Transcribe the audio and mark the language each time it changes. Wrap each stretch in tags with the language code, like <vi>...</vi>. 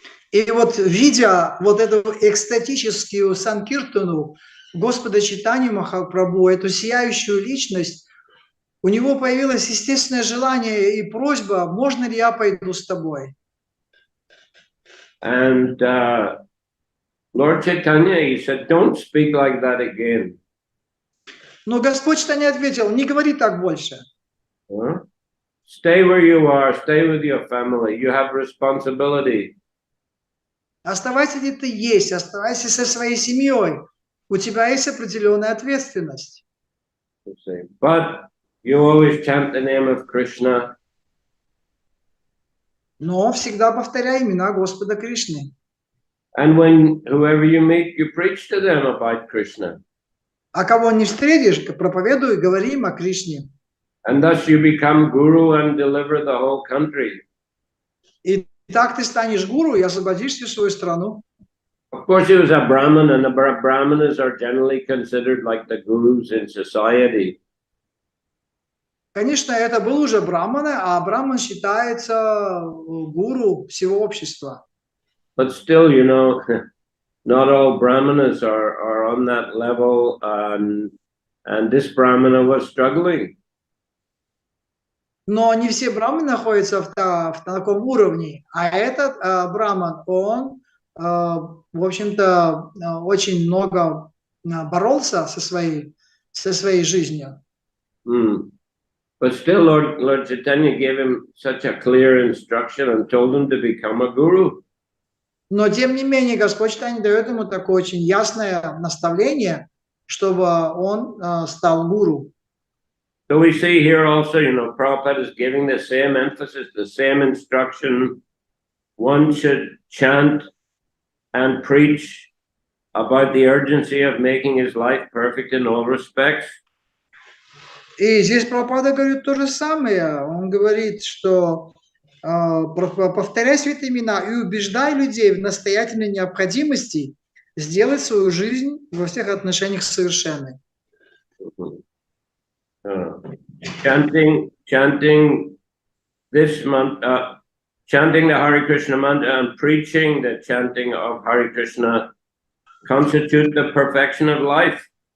<ru>И вот видя вот эту экстатическую санкиртану Господа Чайтаньи Махапрабху, эту сияющую личность, у него появилось естественное желание и просьба, можно ли я пойду с тобой?</ru> <en>And Lord Chaitanya, he said, don't speak like that again.</en> <ru>Но Господь Чайтанья ответил, не говори так больше.</ru> <en>stay where you are, stay with your family. You have responsibility.</en> <ru>Оставайся, где ты есть, оставайся со своей семьей. У тебя есть определенная ответственность.</ru> <en>But you always chant the name of Krishna.</en> <ru>Но всегда повторяй имена Господа Кришны.</ru> <en>And when whoever you meet, you preach to them about Krishna.</en> <ru>А кого не встретишь, проповедуй и говори им о Кришне.</ru> <en>And thus you become guru and deliver the whole country.</en> <ru>И так ты станешь гуру и освободишь всю свою страну.</ru> <en>Of course, he was a Brahmin, and the Brahmanas are generally considered like the gurus in society.</en> <ru>Конечно, это был уже браманы, а браман считается гуру всего общества.</ru> <en>But still, you know, not all Brahmanas are on that level, and this Brahmana was struggling.</en> <ru>Но не все браманы находятся в таком уровне, а этот браман, он, в общем-то, очень много боролся со своей жизнью.</ru> <en>But still, Lord Chaitanya gave him such a clear instruction and told him to become a guru.</en> <ru>Но, тем не менее, Господь Чайтанья дает ему такое очень ясное наставление, чтобы он стал гуру.</ru> <en>So we see here also, you know, Prabhupada is giving the same emphasis, the same instruction. One should chant and preach about the urgency of making his life perfect in all respects.</en> <ru>И здесь Прабхупада говорит то же самое. Он говорит, что повторяй святые имена и убеждай людей в настоятельной необходимости сделать свою жизнь во всех отношениях совершенной.</ru> <en>Chanting this mantra, chanting the Hare Krishna mantra and preaching the chanting of Hare Krishna constitute the perfection of life.</en>